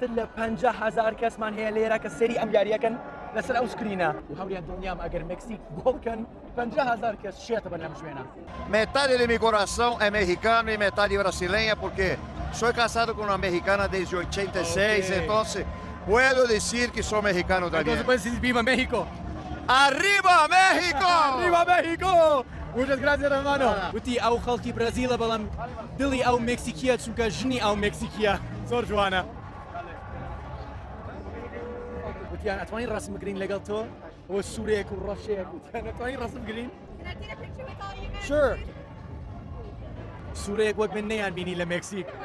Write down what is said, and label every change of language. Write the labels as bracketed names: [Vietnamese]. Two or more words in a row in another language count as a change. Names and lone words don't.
[Central Kurdish] لە 50,000 کەسمان هەیە لێرە کە سەری ئەم یاریەکەن لەسەر ئەو سکرینە و هەوریان دڵنیام ئەگەر مێکسیک گۆڵکەن 50,000 کەس شێتە بەر لەم شوێنە [Spanish] Metade de mi corazón es mexicano y metade brasileña porque soy casado con una mexicana desde 86, entonces puedo decir que soy mexicano también. ¡Viva México! ¡Arriba México! ¡Arriba México! Muchas gracias, hermano. [Central Kurdish] وتی ئەو خەڵکی برازیلە بەڵام دڵی ئەو مێکسیکیە چونکە ژنی ئەو مێکسیکیە زۆر جوانە. وتیان ئەتوانین ڕسم بگرین لەگەڵ تۆ ئەوە سوورەیەک و ڕەشەیەک وتیان ئەتوانین ڕسم بگرین؟ [English] Sure. [Central Kurdish] سوورەیەک وەک من نەیان بینی لە مێکسیک.